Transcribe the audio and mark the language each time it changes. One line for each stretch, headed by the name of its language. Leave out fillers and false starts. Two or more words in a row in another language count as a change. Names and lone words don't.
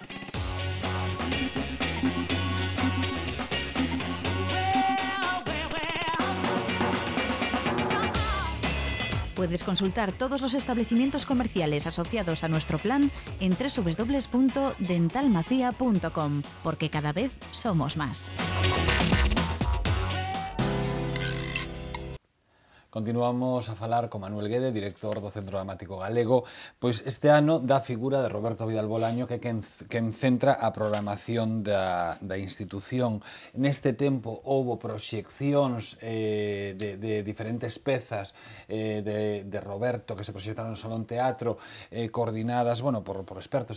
Spanish: Puedes consultar todos los establecimientos comerciales asociados a nuestro plan en www.dentalmacia.com, porque cada vez somos más.
Galician: Continuamos a falar con Manuel Guede, director do Centro Dramático Galego. Pois este ano dá a figura de Roberto Vidal Bolaño, que quen centra a programación da institución. Neste tempo houbo proxeccións de diferentes pezas de Roberto que se proxectaron no Salón Teatro, coordinadas, bueno, por expertos.